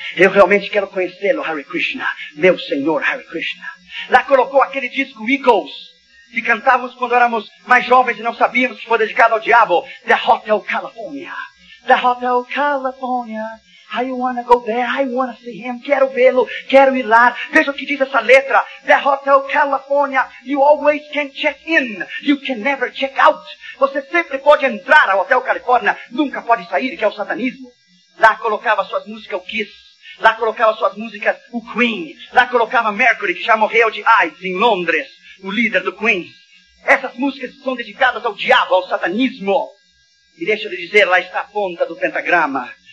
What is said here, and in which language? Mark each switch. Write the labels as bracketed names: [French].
[Portuguese] Eu realmente quero conhecê-lo, Hare Krishna, meu Senhor Hare Krishna. Lá colocou aquele disco Eagles, que cantávamos quando éramos mais jovens e não sabíamos que foi dedicado ao diabo, The Hotel California. [English] The Hotel California, I wanna go there, I wanna see him, [Portuguese] quero vê-lo, quero ir lá. Veja o que diz essa letra. [English] The Hotel California, you always can check in, you can never check out. [Portuguese] Você sempre pode entrar ao Hotel California, nunca pode sair, que é o satanismo. Lá colocava suas músicas o Kiss. Lá colocava suas músicas o Queen. Lá colocava Mercury, que já morreu de AIDS em Londres, o líder do Queen. Essas músicas são dedicadas ao diabo, ao satanismo. E deixa eu lhe dizer, lá está a ponta do pentagrama.